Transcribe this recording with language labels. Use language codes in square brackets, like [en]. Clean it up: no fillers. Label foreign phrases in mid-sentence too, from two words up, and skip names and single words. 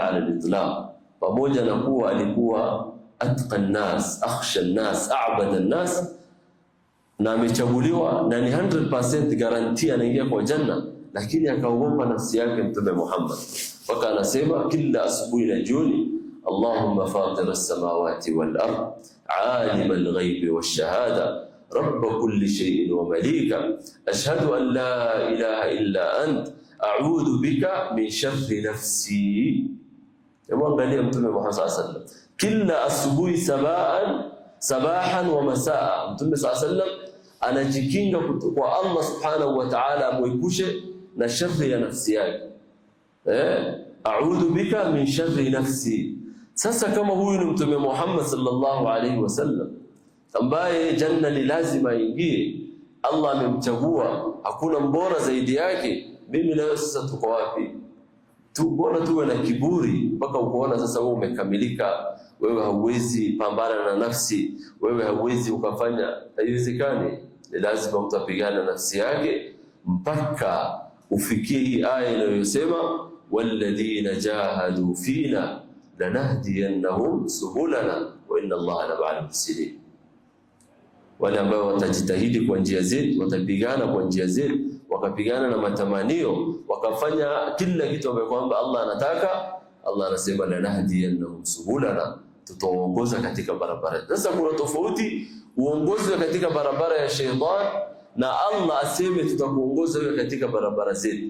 [ar] على الإطلاق, [sw] pamoja na kuwa alikuwa [ar] أتقى الناس، أخشى الناس، أعبد الناس, [sw] na amechaguliwa na ni 100% garantia anaingia kwa janna, lakini akaogopa nafsi yake Mtume Muhammad, mpaka anasema kila asubuhi na jioni, [ar] اللهم فاطر السماوات والأرض عالم الغيب والشهادة رب كل شيء ومليكه أشهد أن لا إله إلا أنت أعوذ بك من شر نفسي. [sw] Angalia Mtume Muhammad [ar] صلى الله عليه وسلم [sw] kila asubuhi [ar] صباحا ومساء, [sw] Mtume [ar] صلى الله عليه وسلم [sw] anajikinga kwa Allah [ar] سبحانه وتعالى [sw] amwepushe na sharri ya nafsi yake. [ar] أعوذ بك من شر نفسي. [sw] Sasa kama huyu ni Mtume Muhammad [ar] صلى الله عليه وسلم [sw] ambaye janna ni lazima aingie, Allah amemchagua, hakuna mbora zaidi yake, mimi na wewe sasa tuko wapi? Mbona tuwe na kiburi mpaka ukoona sasa wewe umekamilika, wewe hauwezi pambana na nafsi, wewe hauwezi ukafanya? Haiwezekani. Ni lazima mtu apigane nafsi yake mpaka ufikie hii aya inayosema [ar] والذين جاهدوا فينا لنهدينهم سبلنا وإن الله لمع المحسنين. [sw] Wale ambao watajitahidi kwa njia zetu, watapigana kwa njia zetu, wakapigana na matamanio, wakafanya kila kitu ambacho kwamba Allah anataka, Allah anasema [ar] لنهدينهم سبلنا, [sw] tutaongoza katika barabara. Sasa kuna tofauti uongozi katika barabara ya shaytan na Allah aseme tutakuongoza wewe katika barabara zetu.